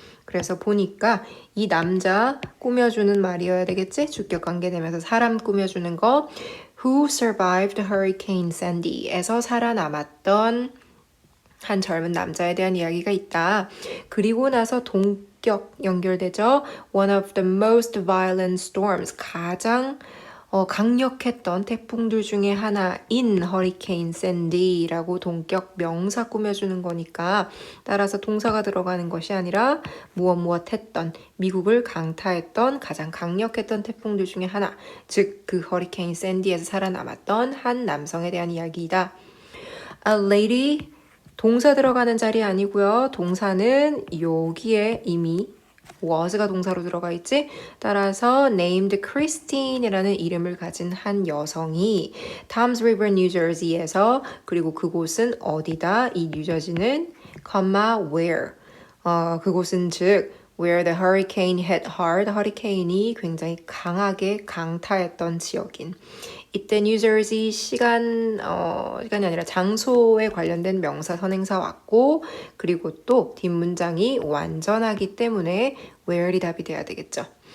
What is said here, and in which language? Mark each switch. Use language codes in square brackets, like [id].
[ko] 그래서 보니까 이 남자 꾸며주는 말이어야 되겠지? 주격 관계되면서 사람 꾸며주는 거 [en] Who survived Hurricane Sandy [ko] 에서 살아남았던 한 젊은 남자에 대한 이야기가 있다. 그리고 나서 동격 연결되죠. [en] One of the most violent storms. [ko] 가장 강력했던 태풍들 중에 하나인 허리케인 샌디라고 동격 명사 꾸며주는 거니까 따라서 동사가 들어가는 것이 아니라 무엇 했던 미국을 강타했던 가장 강력했던 태풍들 중에 하나 즉 그 허리케인 샌디에서 살아남았던 한 남성에 대한 이야기이다. A lady 동사 들어가는 자리 아니고요. 동사는 여기에 이미 was가 동사로 들어가 있지. 따라서 named Christine이라는 이름을 가진 한 여성이 Toms River, New Jersey에서 그리고 그곳은 어디다? 이 뉴저지는 where. 그곳은 즉 [en] where the hurricane hit hard. [ko] 허리케인이 굉장히 강하게 강타했던 지역인. 이때 뉴저지 시간이 아니라 장소에 관련된 명사 선행사 왔고 그리고 또 뒷문장이 완전하기 때문에 where이 답이 돼야 되겠죠.